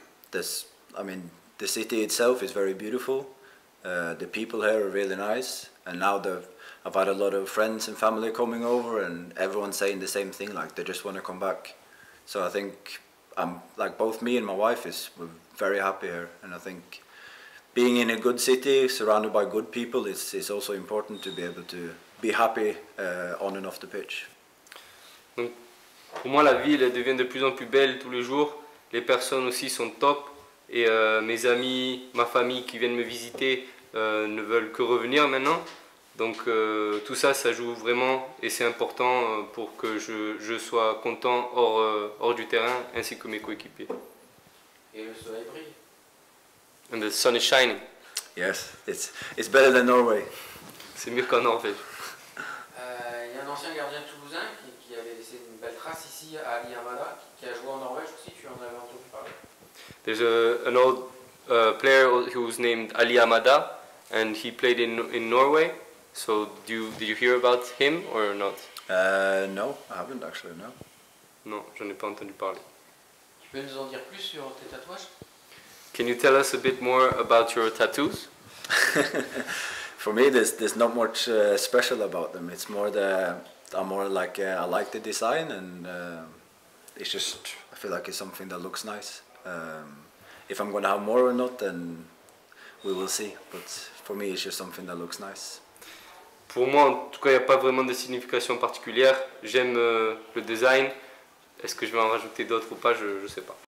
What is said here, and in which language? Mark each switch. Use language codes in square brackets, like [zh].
[en] The city itself is very beautiful. The people here are really nice, and now I've had a lot of friends and family coming over, and everyone's saying the same thing, like they just want to come back. So I think like both me and my wife we're very happy here, and I think being in a good city surrounded by good people is also important to be able to be happy on and off the pitch. [fr] Donc, pour moi, la ville elle devient de plus en plus belle tous les jours. Les personnes aussi sont top. Et mes amis, ma famille qui viennent me visiter ne veulent que revenir maintenant. Donc tout ça, ça joue vraiment et c'est important pour que je sois content hors du terrain ainsi que mes coéquipiers. Et le soleil brille. [en] And the sun is shining. Yes, it's better than Norway. [fr] C'est mieux qu'en Norvège. Il y a un ancien gardien toulousain qui avait laissé une belle trace ici à Ali Hamada, qui a joué en Norvège aussi, tu en avais entendu parler? [en] There's an old player who was named Ali Hamada, and he played in Norway. So did you hear about him or not? No, I haven't actually, no. [fr] Non, j'en ai pas entendu parler. Tu peux nous en dire plus sur tes tatouages? [en] Can you tell us a bit more about your tattoos? For me, there's not much special about them. It's more I like the design, and it's just I feel like it's something that looks nice. If I'm going to have more or not, then we will see. But for me, it's just something that looks nice. [fr] Pour moi, en tout cas, il n'y a pas vraiment de signification particulière. J'aime le design. Est-ce que je vais en rajouter d'autres ou pas? Je ne sais pas.